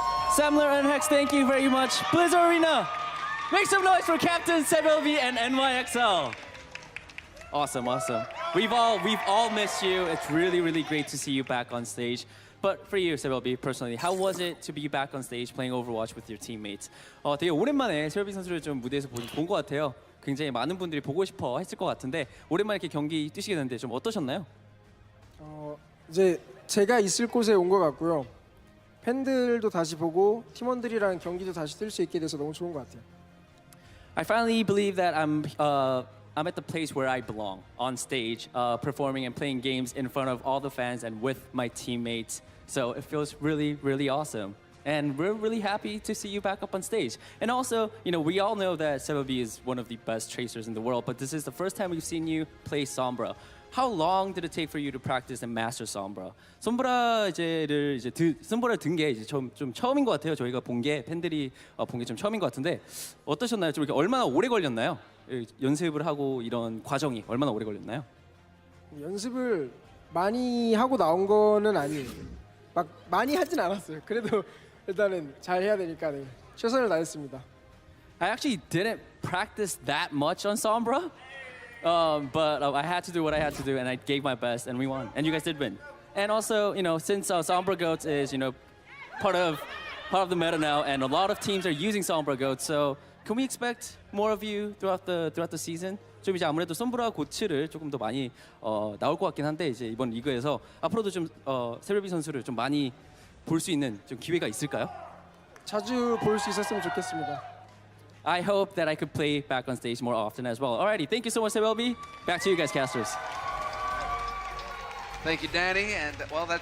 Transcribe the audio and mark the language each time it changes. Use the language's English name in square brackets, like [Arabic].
[English] Samler and Hex, thank you very much. Blizzard Arena, make some noise for Captain Sebelvi and NYXL. Awesome, awesome. We've all missed you. It's really great to see you back on stage. But for you, Sebelvi, personally, how was it to be back on stage playing Overwatch with your teammates? [Korean] 되게 오랜만에 세벨비 선수를 좀 무대에서 본 것 같아요. 굉장히 많은 분들이 보고 싶어 했을 것 같은데 오랜만에 이렇게 경기 뛰시게 됐는데 좀 어떠셨나요? 이제 제가 있을 곳에 온 것 같고요. 팬들도 다시 보고 팀원들이랑 경기도 다시 뛸 수 있게 돼서 너무 좋은 것 같아요. [English] I finally believe that I'm at the place where I belong, on stage, performing and playing games in front of all the fans and with my teammates. So it feels really awesome. And we're really happy to see you back up on stage. And also, we all know that Sebelvi is one of the best tracers in the world, but this is the first time we've seen you play Sombra. How long did it take for you to practice and master Sombra? [Korean] 솜브라를 든 게 이제 좀 처음인 것 같아요. 저희가 팬들이 본 게 좀 처음인 것 같은데 어떠셨나요? 좀 이렇게 얼마나 오래 걸렸나요? 연습을 하고 이런 과정이 얼마나 오래 걸렸나요? 연습을 많이 하고 나온 거는 아니에요. 막 많이 하진 않았어요. 그래도 일단은 잘 해야 되니까 네, 최선을 다했습니다. [English] I actually didn't practice that much on Sombra, but I had to do what I had to do, and I gave my best, and we won. And you guys did win. And also, since Sombra Goats is, part of the meta now, and a lot of teams are using Sombra Goats, so can we expect more of you throughout the season? [Korean] 좀 이제 아무래도 솜브라 고츠를 조금 더 많이 나올 것 같긴 한데 이제 이번 리그에서 앞으로도 좀 세벨비 선수를 좀 많이 볼 수 있는 좀 기회가 있을까요? 자주 볼 수 있었으면 좋겠습니다. [English] I hope that I could play back on stage more often as well. Alrighty, thank you so much, Sebelvi. Back to you guys, casters. Thank you, Danny, and well, that just